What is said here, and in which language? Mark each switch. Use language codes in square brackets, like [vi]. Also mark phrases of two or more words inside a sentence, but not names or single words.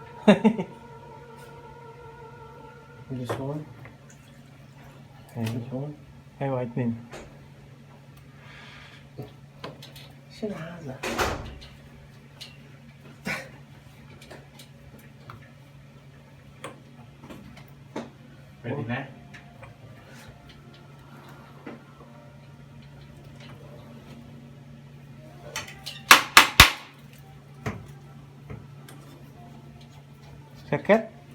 [en] This one [tl] Ay, whitening. [ar] شنو هذا؟ [tl] Pwede na? Sakit?